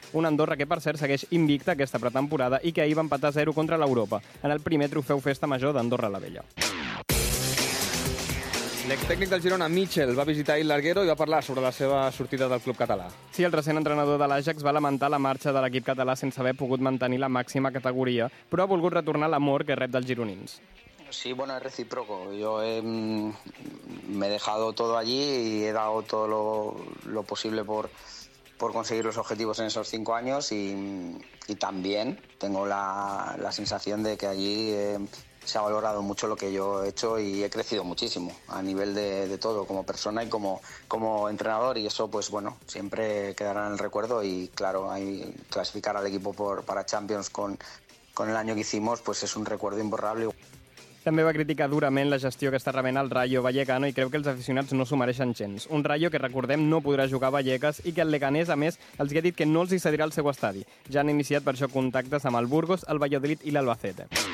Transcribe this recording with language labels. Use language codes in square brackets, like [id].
[ca] Una Andorra que, per cert, segueix invicta aquesta pretemporada i que ahir va empatar 0 contra l'Europa, en el primer trofeu Festa Major d'Andorra la Vella. L'extècnic del Girona, Mitchell, va visitar ahir Larguero i va parlar sobre la seva sortida del club català. Sí, el recent entrenador de l'Ajax va lamentar la marxa de l'equip català sense haver pogut mantenir la màxima categoria, però ha volgut retornar l'amor que rep dels gironins. [es] Sí, bueno, es recíproco. Yo me he dejado todo allí y he dado todo lo posible por conseguir los objetivos en esos 5 años y también tengo la sensación de que allí se ha valorado mucho lo que yo he hecho y he crecido muchísimo a nivel de todo, como persona y como entrenador, y eso, pues bueno, siempre quedará en el recuerdo. Y claro, clasificar al equipo para Champions con el año que hicimos, pues es un recuerdo imborrable. [ca] També va criticar durament la gestió que està rebent el Rayo Vallecano i creu que els aficionats no s'ho mereixen gens. Un Rayo que, recordem, no podrà jugar a Vallecas i que el Leganés, a més, els ha dit que no els hi cedirà el seu estadi. Ja han iniciat per això contactes amb el Burgos, el Valladolid i l'Albacete.